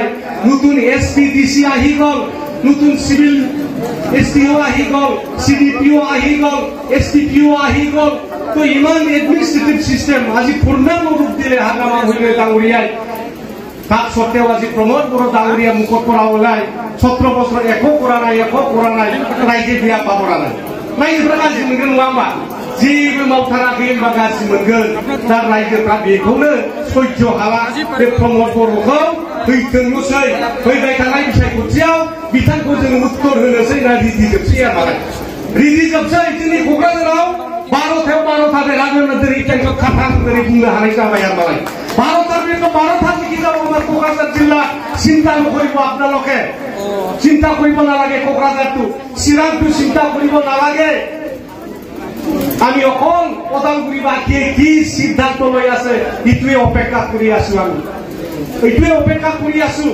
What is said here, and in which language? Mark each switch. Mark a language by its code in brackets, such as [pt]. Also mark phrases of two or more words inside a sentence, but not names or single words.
[as] নতুন SP DC আহি গ'ল, নতুন সিভিল STO আহি গ'ল, CDPO আহি গ'ল, STPO আহি গ'ল। তো ইমান [en] administrative system [as] আজি পূৰ্ণাংগ ৰূপ দিলে হাগ্ৰামা মহিলা ডাঙৰীয়াই। তাত সত্ত্বেও আজি প্ৰমোদ বড়ো ডাঙৰীয়া মুখৰ পৰা ওলাই 17 বছৰ একো কৰা নাই, ৰাইজে বেয়া পাব নাই। [brx] रायजोफ्रा गाज्रि मोनगोन नङा होमबा? जेबो मावथाराखै होनबा गाज्रि मोनगोन। दा रायजोफ्रा बेखौनो सैज्य हाला। बे प्रमोद बर'खौ फैथोंल'सै, फैबाय थानाय बिसायख'थियाव बिथांखौ जों उत्तर होनोसै ना रेडि जोबसै आरो रेडि जोबसै। जोंनि क'क्राझाराव 12थायाव 12था बेरागोन दिनै टेंखौ खाथां दिनै बुंनो हानाय जाबाय आरो मालाय 12थार बेखौ 12था लिखि [as] যাব আমাৰ [brx] क'क्राझार जिल्ला। [as] চিন্তা নকৰিব আপোনালোকে, চিন্তা কৰিব নালাগে। ক'ক্ৰাঝাৰটো চিৰাংটো চিন্তা কৰিব নালাগে। আমি অকল ওদালগুৰিবাসীয়ে কি সিদ্ধান্ত লৈ আছে এইটোৱে অপেক্ষা কৰি আছো। আমি এইটোৱে অপেক্ষা কৰি আছো।